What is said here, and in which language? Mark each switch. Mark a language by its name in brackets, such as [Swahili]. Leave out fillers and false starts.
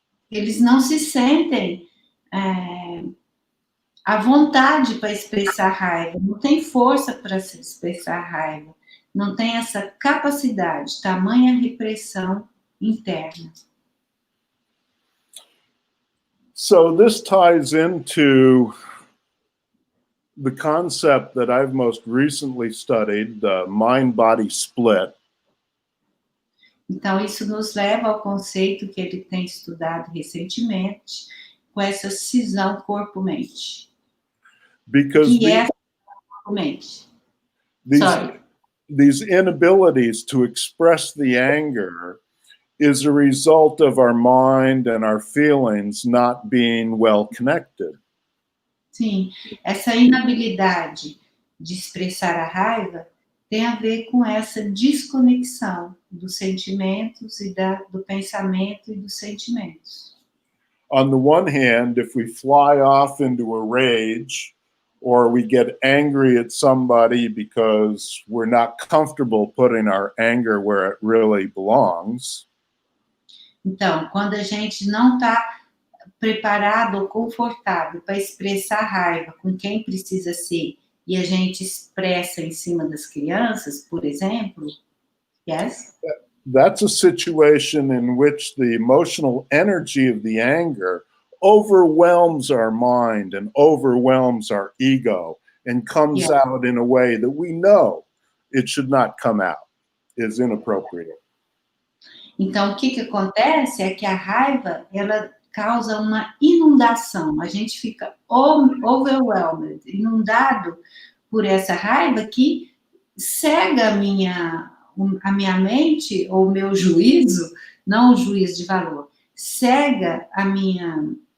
[Portuguese] Eles não se sentem à vontade para expressar raiva, não tem força para se expressar raiva, não tem essa capacidade, tamanha repressão interna. [English] So this ties into the concept that I've most recently studied, the mind-body split. [Portuguese] Então, isso nos leva ao conceito que ele tem estudado recentemente, com essa cisão corpo-mente. [English] Because [Portuguese] Que é corpo-mente. [English] these inabilities to express the anger is a result of our mind and our feelings not being well connected. [Portuguese] Sim, essa inabilidade de expressar a raiva tem a ver com essa desconexão dos sentimentos e do pensamento e dos sentimentos. [English] On the one hand, if we fly off into a rage or we get angry at somebody because we're not comfortable putting our anger where it really belongs. [Portuguese] Então, quando a gente não está preparado ou confortável para expressar raiva com quem precisa ser e a gente expressa em cima das crianças, por exemplo, [English] yes? That's a situation in which the emotional energy of the anger overwhelms our mind and overwhelms our ego and comes out in a way that we know it should not come out, is inappropriate. [Portuguese] Então, o que acontece é que a raiva, ela causa uma inundação. A gente fica overwhelmed, inundado por essa raiva que cega a minha mente, ou o meu juízo, não o juízo de valor, cega a minha